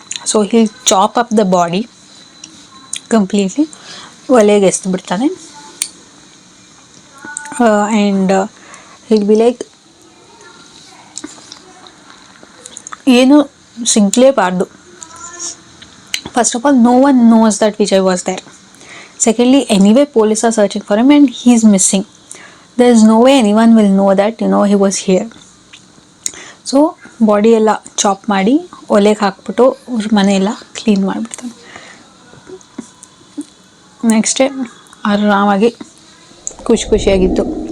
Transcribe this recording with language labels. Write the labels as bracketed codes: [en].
[en] so he chop up the body completely, [kn] ಒಲೆಗೆ ಎಸ್ದು ಬಿಡ್ತಾನೆ. [en] and he'll be like, [kn] ಏನು ಸಿಗಲೇಬಾರ್ದು. [en] First of all, no one knows that Vijay was there. Secondly, anyway police are searching for him and he's missing. There is no way anyone will know that he was here. [kn] So body ಎಲ್ಲ chop ಮಾಡಿ ಒಲೆಗೆ ಹಾಕ್ಬಿಟ್ಟು ಅವ್ರ ಮನೆಯೆಲ್ಲ clean ಮಾಡಿಬಿಡ್ತಾನೆ. Next day ಆರಾಮಾಗಿ ಖುಷಿಯಾಗಿತ್ತು.